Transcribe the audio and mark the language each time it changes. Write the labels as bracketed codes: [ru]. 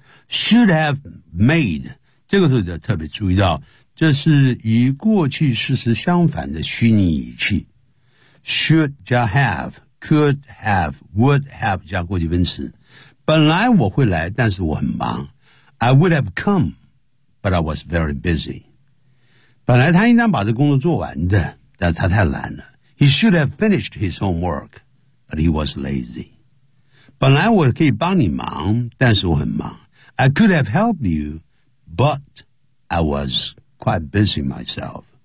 [zh] should have made， 这个时候就特别注意到，这是与过去事实相反的虚拟语气， should 加 have， could have， would have 加过去分词，本来我会来，但是我很忙， [en] I would have come but I was very busy， [zh] 本来他应当把这工作做完的，但他太懒了。 [en] He should have finished his homework, but he was lazy. [zh] 本来我可以帮你忙，但是我很忙。 [en] I could have helped you, but I was quite busy myself.